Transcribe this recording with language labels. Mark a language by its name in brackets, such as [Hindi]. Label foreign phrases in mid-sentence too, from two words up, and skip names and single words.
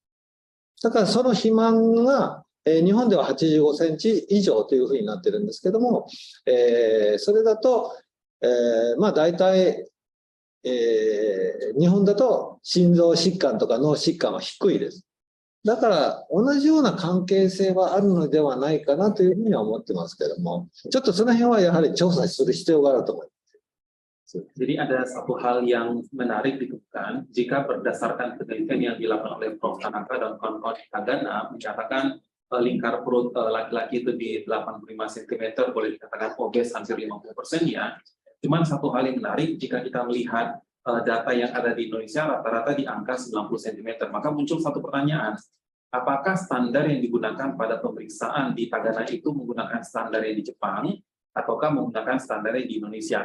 [Japanese] だからその肥満が日本では85センチ以上というふうになってるんですけども、それだと、まあ大体、日本だと心臓疾患とか脳疾患は低いです。だから同じような関係性はあるのではないかなというふうには思ってますけども、ちょっとその辺はやはり調査する必要があると思います。 [Indonesian] Jadi ada satu hal yang menarik ditemukan jika berdasarkan penelitian yang dilakukan oleh Prof. Tanaka dan kawan-kawan di Tagana menyatakan lingkar perut laki-laki itu di 85 cm, boleh dikatakan obes hampir 50% ya. Cuman satu hal yang menarik jika kita melihat data yang ada di Indonesia rata-rata di angka 90 cm, maka muncul satu pertanyaan, apakah standar yang digunakan pada pemeriksaan di Tagana itu menggunakan standar yang di Jepang ataukah menggunakan standar yang di Indonesia?